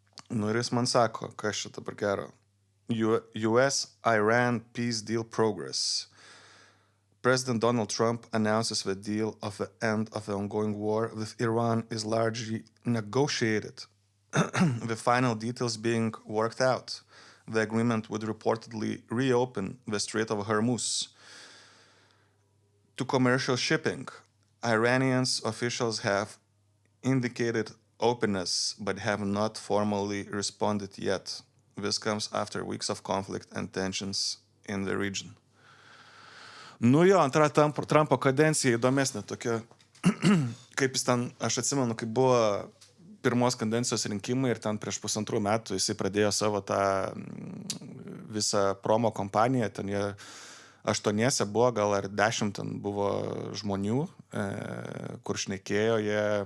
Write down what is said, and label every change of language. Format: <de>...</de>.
<lt>Nu ir jis man sako, kas čia dabar gero.</lt> <en>US-Iran peace deal progress. President Donald Trump announces the deal of the end of the ongoing war with Iran is largely negotiated, the final details being worked out. The agreement would reportedly reopen the Strait of Hormuz to commercial shipping. Iranian officials have indicated openness but have not formally responded yet. This comes after weeks of conflict and tensions in the region.</en> <lt>Nu jo, antra Trumpo kadencija įdomesnė tokia, kaip jis ten, aš atsimenu, kai buvo pirmos kadencijos rinkimai ir ten prieš 1,5 metų jisai pradėjo savo tą visą promo kompaniją, ten jie 8 buvo, gal ar 10 ten buvo žmonių, kur šnekėjo jie,</lt>